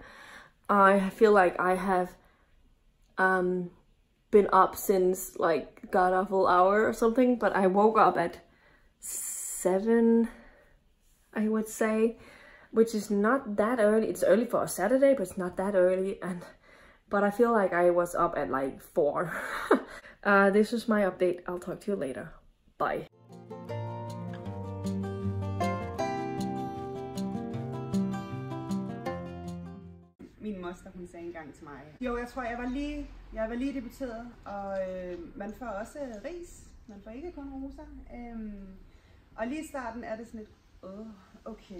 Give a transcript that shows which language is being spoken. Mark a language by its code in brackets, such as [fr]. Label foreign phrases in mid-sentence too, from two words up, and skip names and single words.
[en] I feel like I have been up since like god awful hour or something, but I woke up at 7, I would say, which is not that early. It's early for a Saturday, but it's not that early, but I feel like I was up at like 4. This was my update. I'll talk to you later. Bye. [da] Min moster, hun sagde engang til mig. Jo, jeg tror, jeg var lige debuteret, og man får også ris. Man får ikke kun roser. Og lige i starten er det sådan lidt, okay.